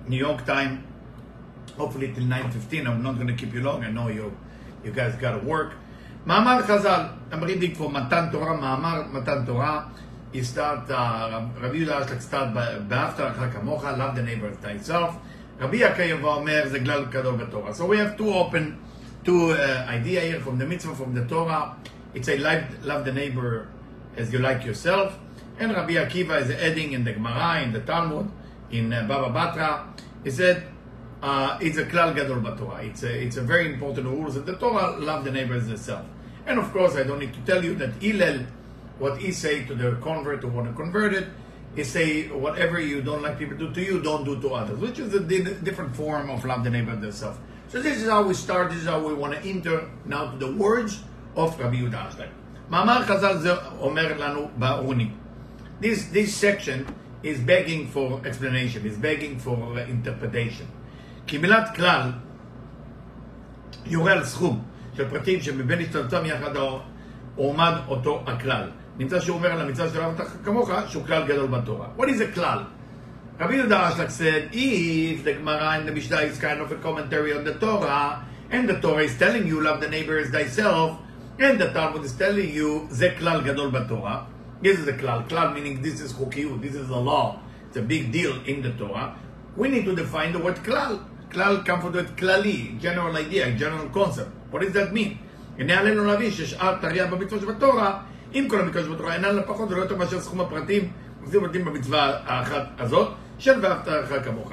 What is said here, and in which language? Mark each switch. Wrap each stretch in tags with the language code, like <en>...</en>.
<en>New York time, hopefully till 9:15. I'm not going to keep you long. I know you guys got to work. Ma'amar Chazal, I'm reading for Matan Torah, Ma'amar Matan Torah. You start, Rabbi Yehuda Ashlag start</en> <he>באהבת לרעך כמוך,</he> <en>love the neighbor as thyself.</en> <he>Rabbi Akiva אומר, זה כלל גדול בתורה.</he> <en>So we have two idea here from the mitzvah, from the Torah. It's a love the neighbor as you like yourself. And Rabbi Akiva is adding in the Gemara, in the Talmud, in Baba Batra, he said, it's a</en> <he>klal gadol b'Torah.</he> <en>It's a very important rules of the Torah, love the neighbor as yourself. And of course, I don't need to tell you that Hillel, what he say to the convert who want to convert it, he say, whatever you don't like people do to you, don't do to others, which is a different form of love the neighbor as yourself. So this is how we start, this is how we want to enter now to the words of Rabbi Yehuda Ashlag. Ma'amar Chazal</en> <he>ze omer lanu ba'uni.</he> <en>This section is begging for explanation, is begging for interpretation.</en> <he>כי מילת כלל יורה על סכום של פרטים שמבין השתלטם יחד עומד אותו הכלל. נמצא שהוא אומר על המצווה של אהבת כמוך שהוא כלל גדול בתורה.</he> <en>What is a כלל? Rabbi Yehuda Ashlag said, if the Gemara and the Mishnah is kind of a commentary on the Torah, and the Torah is telling you love the neighbor as thyself, and the Talmud is telling you</en> <he>זה כלל גדול בתורה,</he> <en>this is a klal. Klal meaning this is chukiyut, this is a law. It's a big deal in the Torah. We need to define the word klal. Klal comes from the word klali, general idea, general concept. What does that mean?</en> <he>הנה עלינו להבין ששאר תרי"ג במצוות שבתורה, עם כל המצוות שבתורה, אינן לא פחות ולא יותר מאשר סכום הפרטים ומפורטים במצווה האחת הזאת, של ואהבת לרעך כמוך.</he>